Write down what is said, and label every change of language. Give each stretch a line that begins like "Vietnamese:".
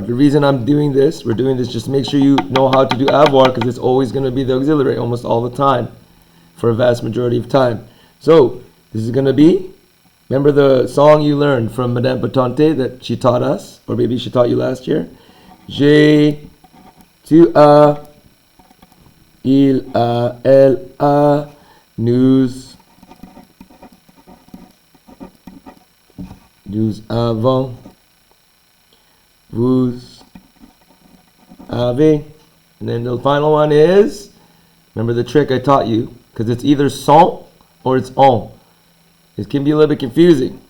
English: The reason we're doing this just to make sure you know how to do avoir, because it's always going to be the auxiliary almost all the time for a vast majority of time. So, this is going to be, remember the song you learned from Madame Patente that she taught us, or maybe she taught you last year?
French: J'ai, tu as, il a, elle a, nous avons, vous avez.
English: And then the final one is, remember the trick I taught you, because it's either sont or it's on. It can be a little bit confusing.